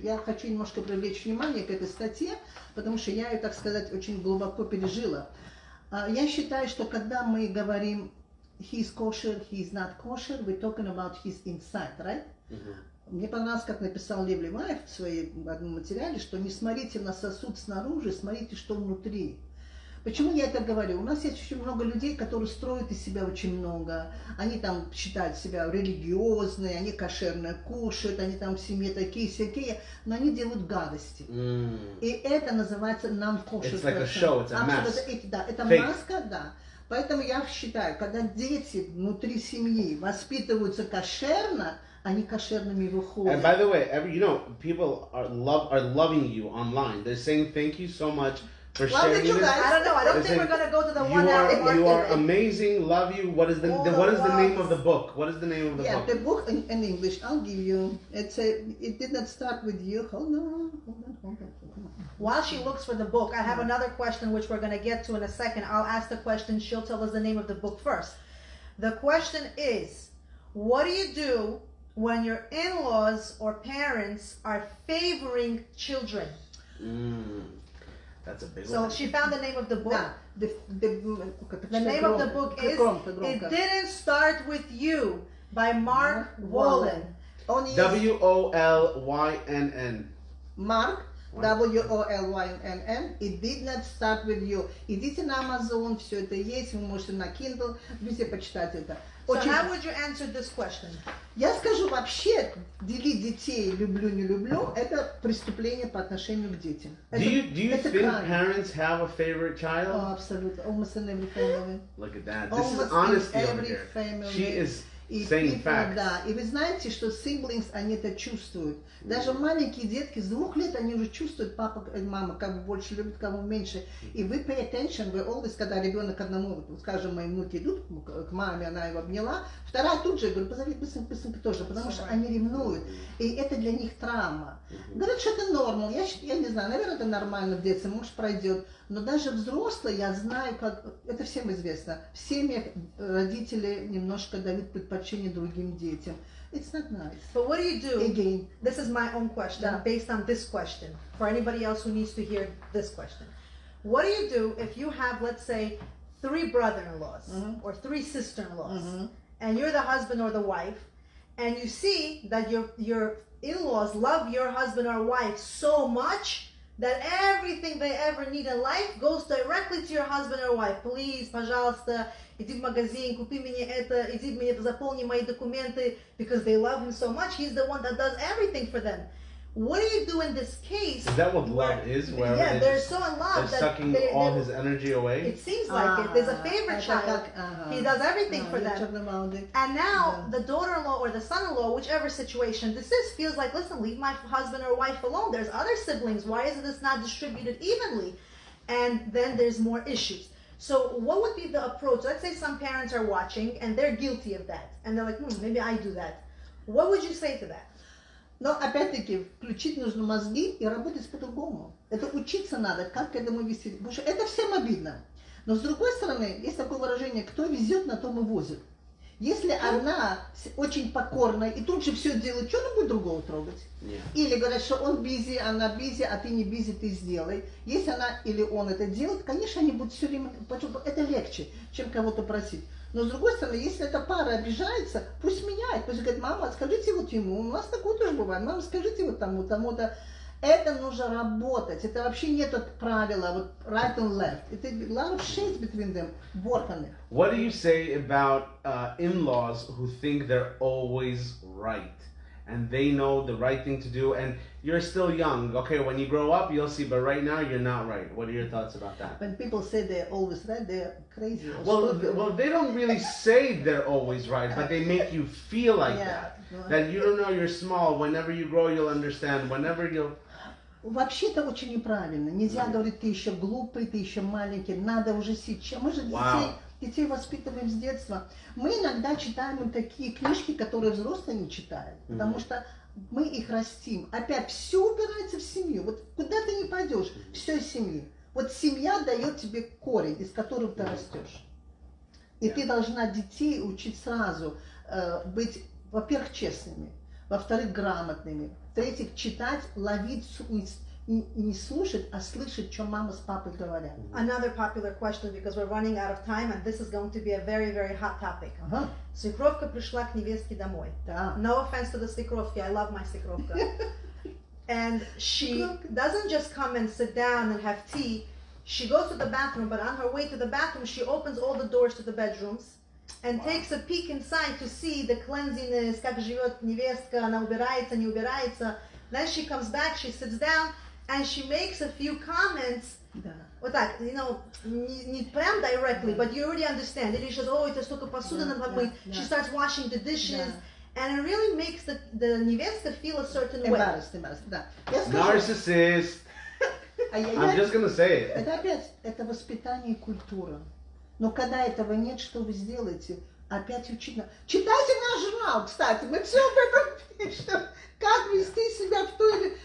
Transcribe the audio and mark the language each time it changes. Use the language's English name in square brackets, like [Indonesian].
[Russian] Я хочу немножко привлечь внимание к этой статье, потому что я ее, так сказать, очень глубоко пережила. Я считаю, что когда мы говорим [English] «he is kosher», «he is not kosher», we're talking about his inside, right? [Russian] Мне понравилось, как написал Лев Леваев в своем одном материале, что не смотрите на сосуд снаружи, смотрите, что внутри. Почему я это говорю? У нас есть очень много людей, которые строят из себя очень много. Они там считают себя религиозные, они кошерно кушают, они там в семье такие-сякие, но они делают гадости. И это называется non-kosher. [English] It's like a show, it's a mask. [Russian] Да, это [English] Fake. [Russian] маска, да. Поэтому я считаю, когда дети внутри семьи воспитываются кошерно, они кошерными выходят. [English] And by the way, people are loving you online. They're saying thank you so much for sharing this. I don't know. I don't think we're going to go to the 1 hour mark. You are amazing. Love you. What is the name of the book? What is the name of the book? Yeah, the book in English. I'll give you. It did not start with you. Hold on. While she looks for the book, I have another question which we're going to get to in a second. I'll ask the question. She'll tell us the name of the book first. The question is, what do you do when your in-laws or parents are favoring children? That's a big one. So she found the name of the book. The name of the book is It Didn't Start With You by Mark Wolynn. Wolynn. Mark Wolynn. It did not start with you. [Russian] Идите на Amazon, все это есть, вы можете на Kindle, везде почитать это. [English] So how would you answer this question? [Russian] Я скажу, вообще, делить детей люблю, не люблю, это преступление по отношению к детям. [English] Do you think parents have a favorite child? Oh, absolutely. Almost in every family. Look at that. This is honesty over here. She is saying facts. [Russian] Да, и вы знаете, что siblings, они это чувствуют. Даже маленькие детки с 2 лет, они уже чувствуют, папа и мама, кого больше любят, кого меньше. И вы [English] pay attention, [Russian] вы [English] always, [Russian] когда ребенок одному, скажем, мои внуки идут к маме, она его обняла, вторая тут же, говорю, позови быстренько тоже, потому что они ревнуют. И это для них травма. Говорят, что это нормал. Я не знаю, наверное, это нормально в детстве, может пройдет. Но даже взрослые, я знаю, как, это всем известно, в семьях родители немножко дают предпочтение другим детям. [English] It's not nice. But what do you do? Again. This is my own question, based on this question, for anybody else who needs to hear this question. What do you do if you have, let's say, 3 brother-in-laws or 3 sister-in-laws, and you're the husband or the wife, and you see that your in-laws love your husband or wife so much that everything they ever need in life goes directly to your husband or wife. Please, [Russian] пожалуйста, иди в магазин, купи мне это, иди мне заполни мои документы, [English] because they love him so much. He's the one that does everything for them. What do you do in this case? Is that what love is? Where they're so in love they're sucking all his energy away? It seems like it. There's a favorite child. He does everything for them. And now the daughter-in-law or the son-in-law, whichever situation this is, feels like, listen, leave my husband or wife alone. There's other siblings. Why isn't this not distributed evenly? And then there's more issues. So what would be the approach? Let's say some parents are watching and they're guilty of that. And they're like, maybe I do that. What would you say to that? [Russian] Но опять-таки включить нужно мозги и работать по-другому. Это учиться надо, как к этому вести. Потому что это всем обидно. Но с другой стороны, есть такое выражение, кто везет, на том и возит. Если она очень покорная и тут же все делает, что она будет другого трогать? Или говорят, что он бизи, она бизи, а ты не бизи, ты сделай. Если она или он это делает, конечно, они будут все время... Это легче, чем кого-то просить. Но с другой стороны, если эта пара обижается, пусть меняет. Пусть говорит, мама, скажите вот ему, у нас такое тоже бывает, мама, скажите вот тому, тому-то. Это нужно работать. Это вообще нет правила, вот [English] right and left. [Russian] Это [English] a lot of shades between them. Work on it. What do you say about in-laws who think they're always right? And they know the right thing to do, and you're still young. Okay, when you grow up, you'll see, but right now, you're not right. What are your thoughts about that? When people say they're always right, they're crazy. Well, they don't really say they're always right, but they make you feel like that. That you don't know you're small. Whenever you grow, you'll understand. Whenever you'll... [Russian] Вообще это очень неправильно. Нельзя говорить, ты еще глупый, ты еще маленький. Надо уже сейчас. Мы же детей воспитываем с детства. Мы иногда читаем такие книжки, которые взрослые не читают. Потому что мы их растим. Опять все упирается в семью. Вот куда ты не пойдешь, все из семьи. Вот семья дает тебе корень, из которого ты растешь. И ты должна детей учить сразу быть, во-первых, честными, во-вторых, грамотными, в-третьих, читать, ловить не слушать, а слышать, что мама с папой говорят. [English] Another popular question, because we're running out of time, and this is going to be a very, very hot topic. [Russian] Свекровка пришла к невестке домой. [English] No offense to the свекровки, I love my свекровка. And she doesn't just come and sit down and have tea. She goes to the bathroom, but on her way to the bathroom, she opens all the doors to the bedrooms and takes a peek inside to see the cleanliness, [Russian] как живет невестка, она убирается, не убирается. [English] Then she comes back, she sits down, and she makes a few comments. [Russian] Вот так, [English] you know, [Russian] не прям [English] directly, but you already understand. [Russian] Или [English] she says, oh, [Russian] это столько посуды надо помыть. [English] She starts washing the dishes. And it really makes the невестка feel a certain way. Embarrassed, [Russian] да. [English] Narcissist. I'm just gonna say it. [Russian] Это опять, это воспитание и культура. Но когда этого нет, что вы сделаете? Опять учить. Читайте наш журнал, кстати. Мы все об этом пишем. Как вести себя в той или...